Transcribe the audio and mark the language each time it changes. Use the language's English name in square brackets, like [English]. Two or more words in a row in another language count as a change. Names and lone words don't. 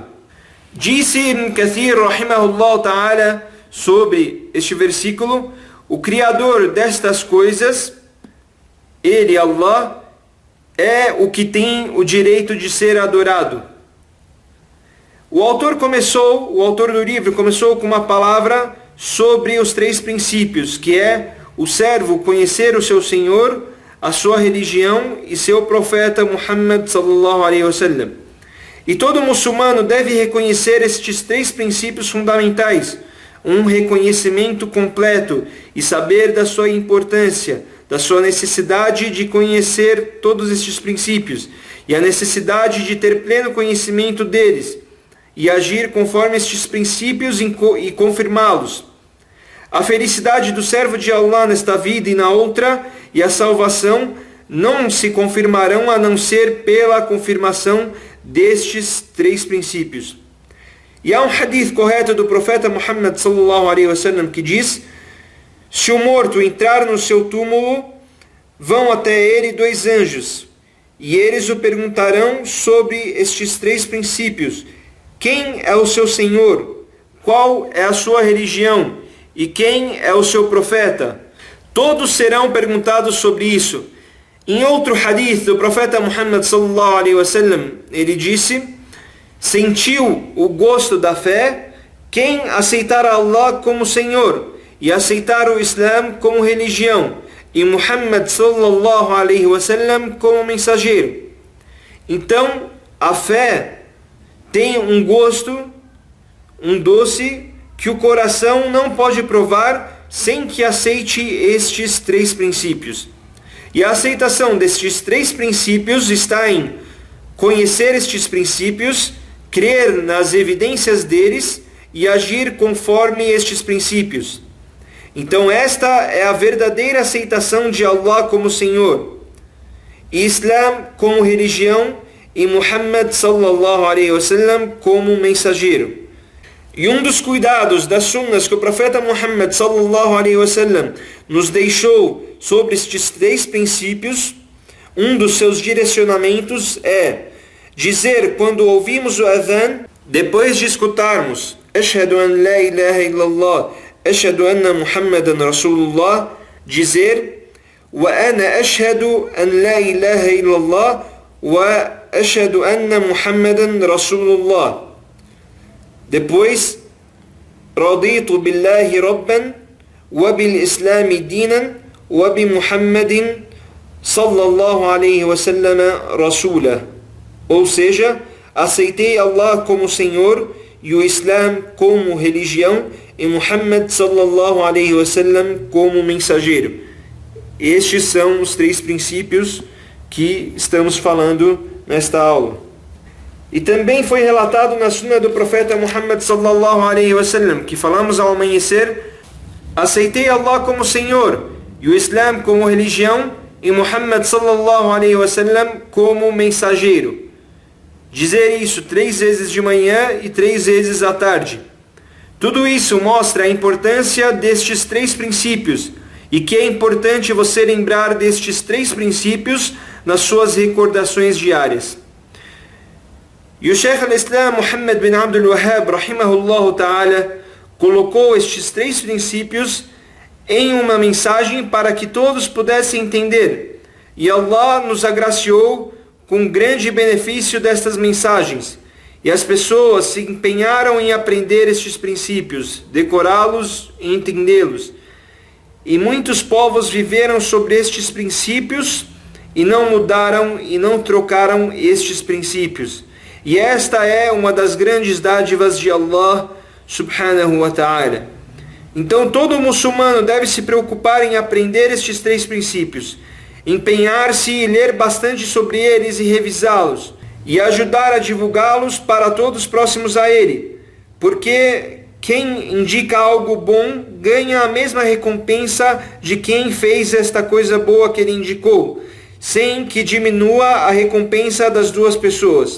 [Portuguese] Disse Ibn Kathir, [Arabic] رحمه الله تعالى, [Portuguese] sobre este versículo: o Criador destas coisas, ele, Allah, é o que tem o direito de ser adorado. O autor do livro começou com uma palavra sobre os 3 princípios, que é o servo conhecer o seu Senhor, a sua religião e seu profeta Muhammad [Arabic] صلى الله عليه وسلم. [Portuguese] E todo muçulmano deve reconhecer estes 3 princípios fundamentais, um reconhecimento completo e saber da sua importância, da sua necessidade de conhecer todos estes princípios e a necessidade de ter pleno conhecimento deles e agir conforme estes princípios e confirmá-los. A felicidade do servo de Allah nesta vida e na outra, e a salvação, não se confirmarão a não ser pela confirmação destes 3 princípios. E há um hadith correto do profeta Muhammad [Arabic] صلى الله عليه وسلم [Portuguese] que diz: se o morto entrar no seu túmulo, vão até ele 2 anjos, e eles o perguntarão sobre estes 3 princípios: quem é o seu Senhor? Qual é a sua religião? E quem é o seu profeta? Todos serão perguntados sobre isso. Em outro hadith do profeta Muhammad [Arabic] صلى الله عليه وسلم, [Portuguese] ele disse: sentiu o gosto da fé quem aceitar Allah como Senhor e aceitar o Islã como religião e Muhammad [Arabic] صلى الله عليه وسلم [Portuguese] como mensageiro. Então, a fé tem um gosto, um doce que o coração não pode provar sem que aceite estes 3 princípios. E a aceitação destes 3 princípios está em conhecer estes princípios, crer nas evidências deles e agir conforme estes princípios. Então esta é a verdadeira aceitação de Allah como Senhor, Islã como religião e Muhammad [Arabic] صلى الله عليه وسلم [Portuguese] como mensageiro. E um dos cuidados das sunnas que o profeta Muhammad [Arabic] صلى الله عليه وسلم [Portuguese] nos deixou sobre estes 3 princípios, um dos seus direcionamentos é dizer quando ouvimos o adhan, depois de escutarmos [Arabic] أشهد أن لا إله إلا الله، أشهد أن محمدا رسول الله, [Portuguese] dizer [Arabic] وأنا أشهد أن لا إله إلا الله وأشهد أن محمدا رسول الله. Depois, رضيت بالله ربا وبالإسلام دينا وبمحمد صلى الله عليه وسلم رسولا. [Portuguese] Ou seja, aceitei Allah como Senhor e o Islã como religião e Muhammad [Arabic] صلى الله عليه وسلم [Portuguese] como mensageiro. Estes são os 3 princípios que estamos falando nesta aula. E também foi relatado na sunna do profeta Muhammad [Arabic] صلى الله عليه وسلم, [Portuguese] que falamos ao amanhecer: aceitei Allah como Senhor e o Islã como religião e Muhammad [Arabic] صلى الله عليه وسلم [Portuguese] como mensageiro. Dizer isso 3 vezes de manhã e 3 vezes à tarde. Tudo isso mostra a importância destes 3 princípios e que é importante você lembrar destes 3 princípios nas suas recordações diárias. E o Sheikh al-Islam Muhammad bin Abdul Wahhab, [Arabic] رحمه الله تعالى, [Portuguese] colocou estes 3 princípios em uma mensagem para que todos pudessem entender. E Allah nos agraciou com grande benefício destas mensagens. E as pessoas se empenharam em aprender estes princípios, decorá-los e entendê-los. E muitos povos viveram sobre estes princípios e não mudaram e não trocaram estes princípios. E esta é uma das grandes dádivas de Allah [Arabic] سبحانه وتعالى. [Portuguese] Então todo muçulmano deve se preocupar em aprender estes 3 princípios, empenhar-se e ler bastante sobre eles e revisá-los, e ajudar a divulgá-los para todos próximos a ele, porque quem indica algo bom ganha a mesma recompensa de quem fez esta coisa boa que ele indicou, sem que diminua a recompensa das 2 pessoas.